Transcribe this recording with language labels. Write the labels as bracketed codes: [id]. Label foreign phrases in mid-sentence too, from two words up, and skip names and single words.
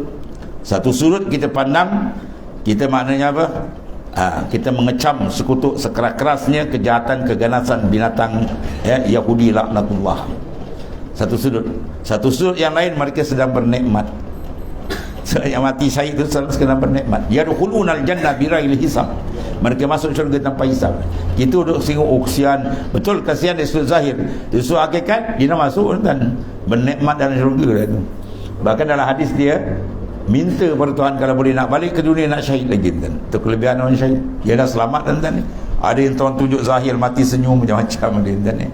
[ms] Satu sudut kita pandang, kita maknanya apa? Kita mengecam sekutu sekeras-kerasnya kejahatan keganasan binatang Yahudi laknatullah. Satu sudut. Satu sudut yang lain mereka sedang bernikmat. Yang mati syahid itu sedang bernikmat. [ar] Yadkhulunal jannah bighairi hisab. [ms] Mereka masuk syurga tanpa hisab. Kita duduk singgung kesian. Betul kesian dari sudut zahir. Dari sudut hakikat dia nak masuk dan bernikmat dalam syurga itu. Bahkan dalam hadis dia minta kepada Tuhan kalau boleh nak balik ke dunia nak syahid lagi kan. Itu kelebihan orang syahid. Dia dah selamat dan ada yang Tuhan tunjuk zahir mati senyum macam-macam dia.